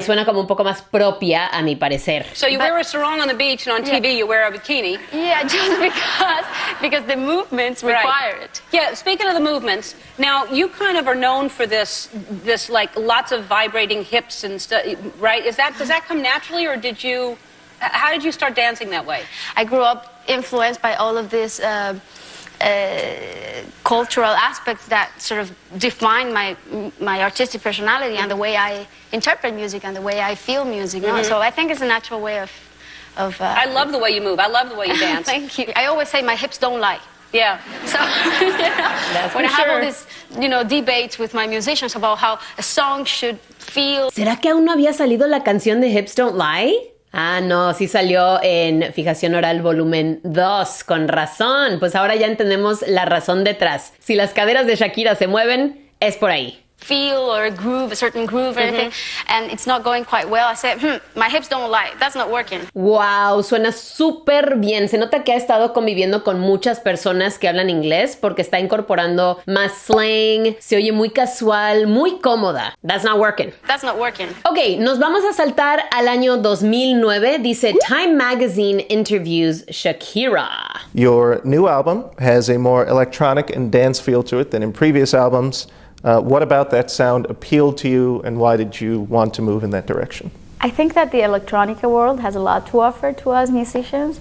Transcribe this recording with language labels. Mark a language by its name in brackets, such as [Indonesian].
[Spanish] Suena como un poco más propia, a mi parecer. [English] So you wear a sarong on the beach, and on TV you wear a bikini. Yeah, just because the movements require it. Yeah, speaking of the movements, now you kind of are known for this like lots of vibrating hips and stuff, right? Does that come naturally, or how did you start dancing that way? I grew up influenced by all of these cultural aspects that sort of define my artistic personality and the way I interpret music and the way I feel music. You know? So I think it's a natural way of I love the way you move. I love the way you dance. Thank you. I always say my hips don't lie. Yeah. So when I have all these, debates with my musicians about how a song should feel. [Spanish] ¿Será que aún no había salido la canción de Hips Don't Lie? Ah, no, sí salió en Fijación Oral volumen 2, con razón. Pues ahora ya entendemos la razón detrás. Si las caderas de Shakira se mueven, es por ahí. [English] Feel or a groove, a certain groove or anything, and it's not going quite well. I said, my hips don't lie. That's not working. [Spanish] Wow, suena súper bien. Se nota que ha estado conviviendo con muchas personas que hablan inglés porque está incorporando más slang. Se oye muy casual, muy cómoda. [English] That's not working. That's not working. [Spanish] Ok, nos vamos a saltar al año 2009. Dice [English] Time Magazine interviews Shakira. Your new album has a more electronic and dance feel to it than in previous albums. What about that sound appealed to you, and why did you want to move in that direction? I think that the electronica world has a lot to offer to us musicians.